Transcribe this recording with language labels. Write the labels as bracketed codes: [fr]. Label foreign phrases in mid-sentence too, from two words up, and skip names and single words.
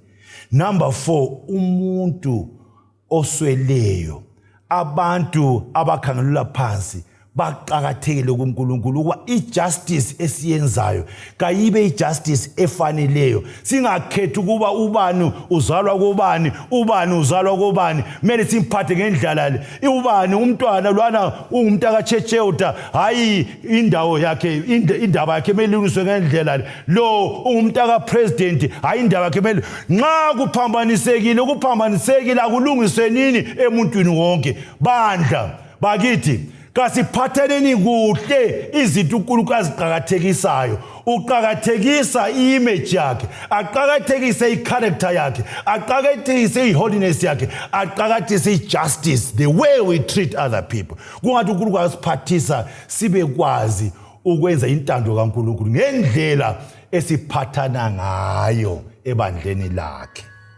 [nd] Number 4, umuntu osweleyo, abantu abakhangelula phansi baqhakathekile kuNkulunkulu ukuba ijustice esiyenzayo kayibe ijustice efaneleyo. Singakhethi ukuba ubani uzalwa kobani, ubani uzalwa kobani, mele simphathe ngendlela le. Ubani umntwana lwana ungumuntu akaChecheuta, hayi indawo yakhe, indaba yakhe mele ilungiswe ngendlela le. Lo ungumuntu akapresident, hayi indaba yakhe mele. Nxa kuphambanisekile akulungiswe nini emuntwini wonke. Bandla bakithi kasiphatheleni kuhle izinto uNkulunkulu aziqhakathekisayo. Uqhakathekisa i-image yakhe, aqhakathekise i-character yakhe, aqhakathekise i-holiness yakhe, aqhakathekise i-justice, [en] the way we treat other people. [nd] Kungathi uNkulunkulu asiphathisa sibe kwazi ukwenza intando kaNkulunkulu ngendlela esiphathana ngayo ebandleni lakhe.